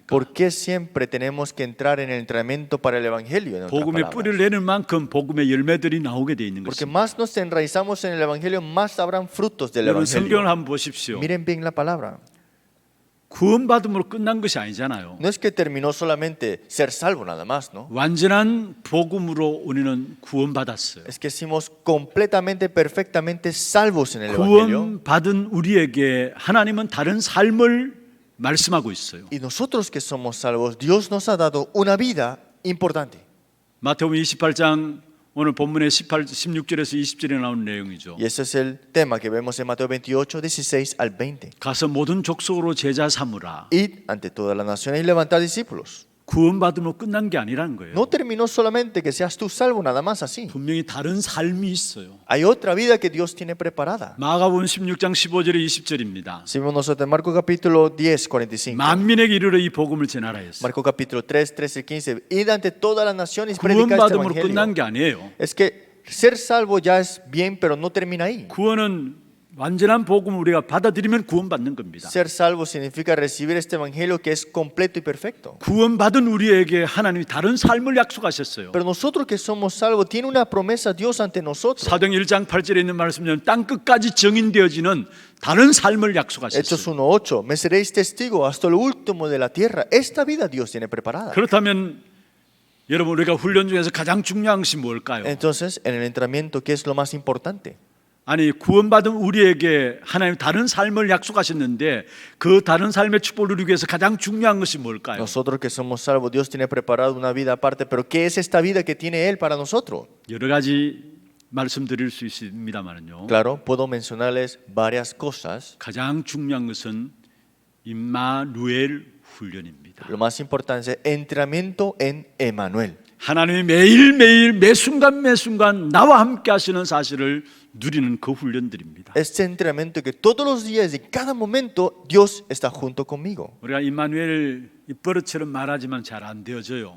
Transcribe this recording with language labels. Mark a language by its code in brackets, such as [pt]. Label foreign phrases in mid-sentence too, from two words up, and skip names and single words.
[es] ¿Por qué siempre tenemos que entrar en el entrenamiento para el evangelio? En otras [ko] 복음의 뿌리를 [es] palabras? [ko] 내는 만큼 복음의 열매들이 나오게 돼 있는 [es] Porque [ko] 것입니다. [es] más nos enraizamos en el evangelio, más habrán frutos del [ko] 여러분 성경을 [es] evangelio. [ko] 한번 보십시오. [es] Miren bien la palabra. [ko] 구원받음으로 끝난 것이 아니잖아요. [es] No es que terminó solamente ser salvo nada más, ¿no? [ko] 완전한 복음으로 우리는 구원받았어요. [es] Es que somos completamente, perfectamente salvos en el evangelio. [ko] 구원받은 우리에게 하나님은 다른 삶을 말씀하고 있어요. [es] Y nosotros que somos salvos, Dios nos ha dado una vida importante. [ko] 마태복음 28장 오늘 본문의 16절에서 20절에 나온 내용이죠. [es] Y ese es el tema que vemos en Mateo 28, 16 al 20. [ko] 가서 모든 족속으로 제자 삼으라. [es] Id ante todas las naciones y levantad discípulos. [ko] 구원받음으로 끝난 게 아니라는 거예요. [es] No terminó solamente que seas tú salvo nada más así. [ko] 분명히 다른 삶이 있어요. [es] Hay otra vida que Dios tiene preparada. [ko] 마가복음 16장 15절에 20절입니다. [es] Si vemos nosotros en Marcos capítulo 10, 45. [ko] 만민에게 이르러 이 복음을 전하라 했어요. [es] Marcos capítulo 3, 13 y 15. Id ante todas las naciones y predicad este [ko] 구원받음으로 끝난 [es] evangelio. [ko] 게 아니에요. [es] Es que ser salvo ya es bien, pero no termina ahí. [ko] 구원은 완전한 복음을 우리가 받아들이면 구원받는 겁니다. [es] Ser salvo significa recibir este evangelio que es completo y perfecto. [ko] 구원받은 우리에게 하나님이 다른 삶을 약속하셨어요. [es] Pero nosotros que somos salvos, tiene una promesa Dios ante nosotros. [ko] 사도행 1장 8절에 있는 말씀은 땅 끝까지 정인되어지는 다른 삶을 [es] Hechos [ko] 약속하셨어요. [es] 1:8. Me seréis testigo hasta lo último de la tierra. Esta vida Dios tiene preparada. [ko] 그렇다면 여러분 우리가 훈련 중에서 가장 중요한 것이 뭘까요? [es] Entonces, en el entrenamiento, ¿qué es lo más importante? [ko] 아니 구원받은 우리에게 하나님 다른 삶을 약속하셨는데 그 다른 삶의 축복을 누리기 위해서 가장 중요한 것이 뭘까요? [es] Nosotros que somos salvos, Dios tiene preparado una vida aparte, pero ¿qué es esta vida que tiene Él para nosotros? [ko] 여러 가지 말씀드릴 수 있습니다만요. [es] Claro, puedo mencionarles varias cosas. [ko] 가장 중요한 것은 임마누엘 훈련입니다. [es] Lo más importante es entrenamiento en Emmanuel. [ko] 하나님이 매일매일 매순간 나와 함께 하시는 사실을 누리는 그 훈련들입니다. [es] Este entrenamiento que todos los días y cada momento Dios está junto conmigo. [ko] 우리가 임마누엘 입버릇처럼 말하지만 잘 안 되어져요.